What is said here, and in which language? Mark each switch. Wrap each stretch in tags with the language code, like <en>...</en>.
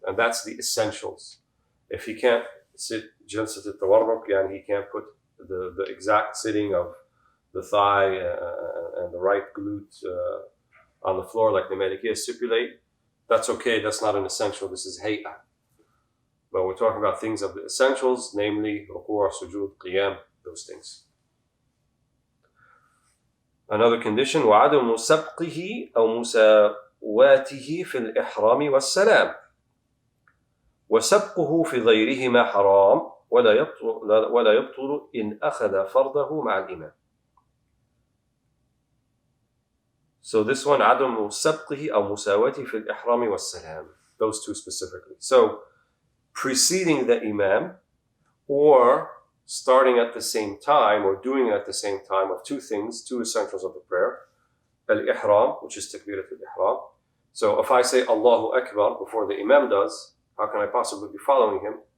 <en>And that's the essentials. If he can't sit jalsat al-tawarruk, and he can't put the exact sitting of the thigh and the right glute on the floor like the Maliki stipulate, that's okay, that's not an essential, this is hay'ah. But we're talking about things of the essentials, namely ruku', sujood, qiyam, those things. Another condition,</en> <ar>وعدم سبقه أو مساواته في الإحرام والسلام. وسبقه في غيرهما حرام ولا يبطل إن أخذ فرضه مع الإمام.</ar> <en>So this one,</en> <ar>عدم سبقه أو مساواته في الإحرام والسلام.</ar> <en>Those two specifically. So preceding the Imam, or starting at the same time, or doing it at the same time, of two things, two essentials of the prayer. Al-Ihram, which is Takbirat al-Ihram. So if I say Allahu Akbar before the Imam does, how can I possibly be following him?</en>